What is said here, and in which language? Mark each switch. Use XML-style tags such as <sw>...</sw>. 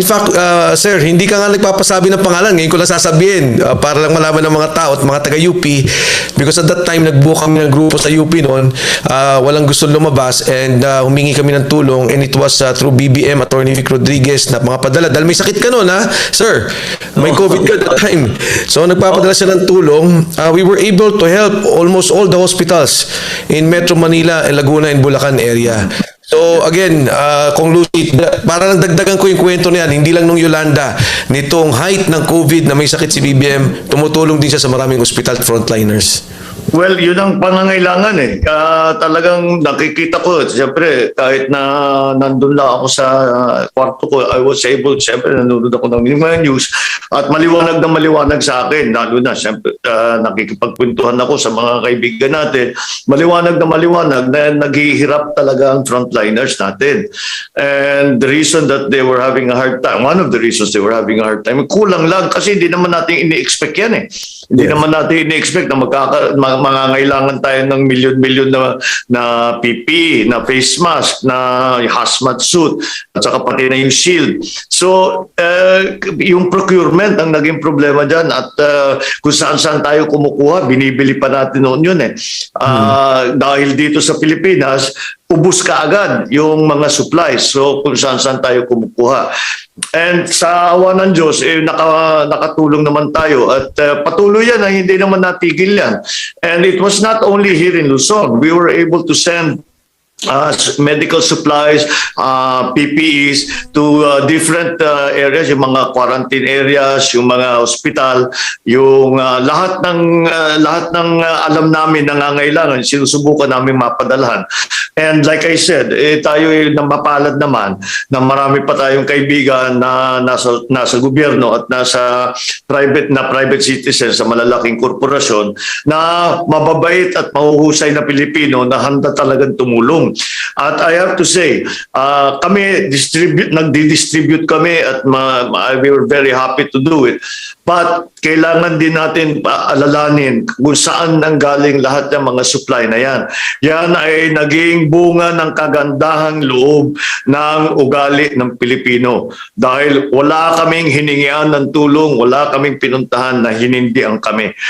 <tl>In fact, sir, hindi ka nga nagpapasabi ng pangalan, ngayon ko lang sasabihin, para lang malaman ng mga tao at mga taga-UP,</tl> <en>because at that time,</en> <tl>nagbuo kami ng grupo sa UP noon, walang gusto lumabas and humingi kami ng tulong,</tl> <en>and it was through BBM,</en> <tl>Attorney Vic Rodriguez na mga padala. Dahil may sakit ka noon, ha, sir? May COVID ka</tl> <en>that time.</en> <tl>So, nagpapadala siya ng tulong.</tl> <en>We were able to help almost all the hospitals in Metro Manila and Laguna and Bulacan area.</en> <tl>So again, Kung Lucy, para lang dagdagan ko yung kwento niyan, hindi lang nung Yolanda, nitong height ng COVID na may sakit si BBM, tumutulong din siya sa maraming hospital frontliners. Well, yun ang pangangailangan eh. Talagang nakikita ko, siyempre, kahit na nandun lang ako sa kwarto ko, I was able, siyempre, nanonood ako ng mga news at maliwanag na maliwanag sa akin, lalo na, siyempre, nakikipagkwentuhan ako sa mga kaibigan natin, maliwanag na naghihirap talaga ang frontliners natin.</tl> <en>And the reason that they were having a hard time, one of the reasons they were having a hard time,</en> <tl>kulang lang kasi hindi naman natin ini-expect yan eh. Hindi naman natin ini-expect na mangangailangan tayo ng milyon-milyon na PPE, na face mask, na hazmat suit, at saka pati na yung shield. So, yung procurement ang naging problema dyan at kung saan-saan tayo kumukuha, binibili pa natin noon yun eh. Dahil dito sa Pilipinas, ubus ka agad yung mga supplies. So, kung saan-saan tayo kumukuha. And sa awa ng Diyos, nakatulong naman tayo at patuloy yan na hindi naman natigil yan.</tl> <en>And it was not only here in Luzon. We were able to send medical supplies, PPEs to different areas,</en> <tl>yung mga quarantine areas, yung mga hospital, yung lahat ng alam namin nangangailangan, sinusubukan namin mapadalhan. And like I said, tayo ay mapalad naman na marami pa tayong kaibigan na nasa gobyerno at nasa private citizens sa malalaking korporasyon na mababait at mahuhusay na Pilipino na handa talagang tumulong.</tl> <en>At I have to say,</en> <tl>kami nagdi-distribute kami</tl> <en>at we were very happy to do it.</en> <tl>But kailangan din natin alalanin kung saan nanggaling lahat ng mga supply na yan. Yan ay naging bunga ng kagandahang loob ng ugali ng Pilipino. Dahil wala kaming hiningian ng tulong, wala kaming pinuntahan na hinindihan kami.</tl>